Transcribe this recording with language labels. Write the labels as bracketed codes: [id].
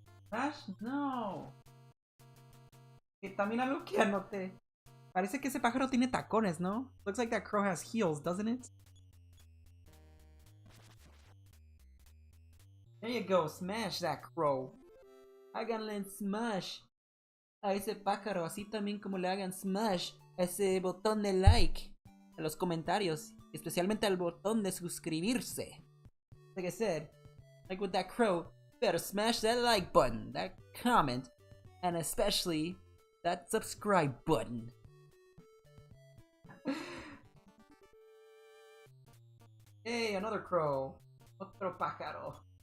[es] Ash, no. Que también algo que anoté. Parece que ese pájaro tiene tacones, ¿no? [en] Looks like that crow has heels, doesn't it? There you go, smash that crow. [es] Háganle smash a ese pájaro, así también como le hagan smash a ese botón de like, a los comentarios, especialmente al botón de suscribirse. [en] Like I said, like with that crow, better smash that like button, that comment, and especially that subscribe button. Hey, another crow. [es] Otro pájaro.